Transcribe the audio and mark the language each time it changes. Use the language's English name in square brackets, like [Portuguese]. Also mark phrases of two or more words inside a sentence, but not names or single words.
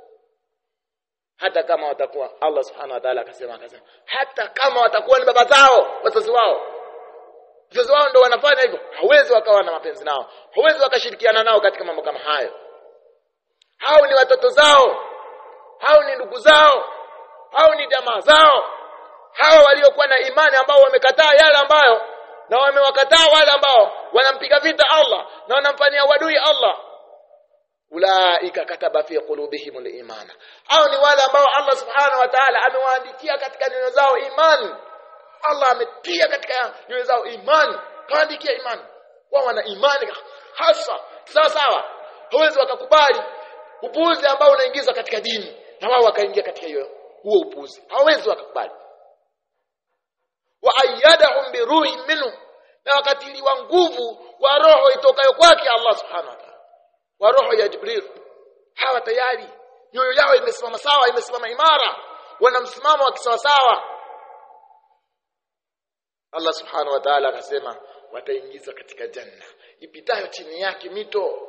[Swahili] Hata kama watakuwa, Allah [Arabic] سبحانه وتعالى [Swahili] akasema hata kama watakuwa ni baba zao, wazazi wao ndio wanafanya hivyo, hawezi wakawa na mapenzi nao, hawezi wakashirikiana nao katika mambo kama hayo. Hao ni watoto zao, hao ni ndugu zao, hao ni jamaa zao. Hao waliokuwa na imani ambao wamekataa yale ambayo, na wamewakataa wale ambao wanampiga vita Allah na wanamfanyia wadui Allah, [Arabic] أولئك كتب في قلوبهم الإيمان. [Swahili] Hao ni wale ambao Allah [Arabic] سبحانه وتعالى [Swahili] amewaandikia katika nyoyo zao imani. Allah ametia katika nyoyo zao imani, kaandikia imani. Wao wana imani hasa sawa sawa, hawezi wakakubali upuuzi ambao unaingiza katika dini na wao wakaingia katika huo upuuzi, hawezi wakakubali. [Arabic] وأيدهم بروح منه, [Swahili] na wakatiliwa nguvu kwa roho itokayo kwake Allah [Arabic] سبحانه وتعالى, [Swahili] wa roho ya Jibril. Hawa tayari nyoyo yao imesimama sawa, imesimama imara, wana msimamo wa kisawa sawa. Allah [Arabic] سبحانه وتعالى [Swahili] akasema wataingizwa katika janna ipitayo chini yake mito.